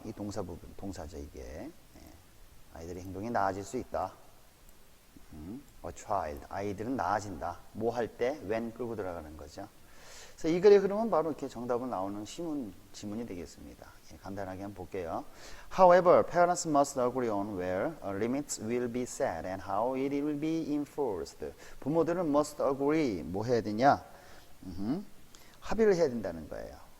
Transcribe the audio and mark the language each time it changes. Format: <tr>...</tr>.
<ko>이 동사 부분, 동사죠 이게. 아이들의 행동이 나아질 수 있다.</ko> <en>A child,</en> <ko>아이들은 나아진다. 뭐 할 때? when 끌고 들어가는 거죠. 그래서 이 글의 흐름은 바로 이렇게 정답은 나오는 지문이 되겠습니다. 예, 간단하게 한번 볼게요.</ko> <en>However, parents must agree on where limits will be set and how it will be enforced.</en> <ko>부모들은</ko> <en>must agree,</en> <ko>뭐 해야 되냐? 합의를 해야 된다는 거예요.</ko>